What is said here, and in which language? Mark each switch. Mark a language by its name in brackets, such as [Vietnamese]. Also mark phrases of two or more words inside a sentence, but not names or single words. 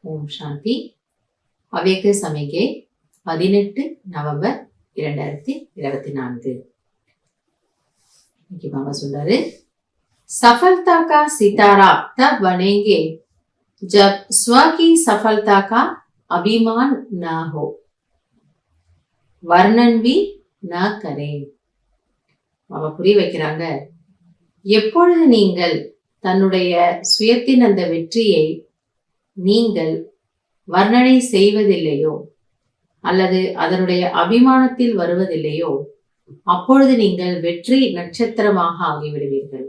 [Tamil] சாந்தி. அவ்யக்த சமிகை 18 நவம்பர் 2024. இன்னைக்கு பாபா சொல்றாரு, [Hindi] सफलता का सितारा तब बनेंगे जब स्व की सफलता का अभिमान न हो, वर्णन भी न करें. [Tamil] பாபா புரிய வைக்கிறாங்க, எப்பொழுது நீங்கள் தன்னுடைய சுயத்தின் அந்த வெற்றியை நீங்கள் வர்ணனை செய்வதில்லையோ அல்லது அதனுடைய அபிமானத்தில் வருவதில்லையோ, அப்பொழுது நீங்கள் வெற்றி நட்சத்திரமாக ஆகிவிடுவீர்கள்.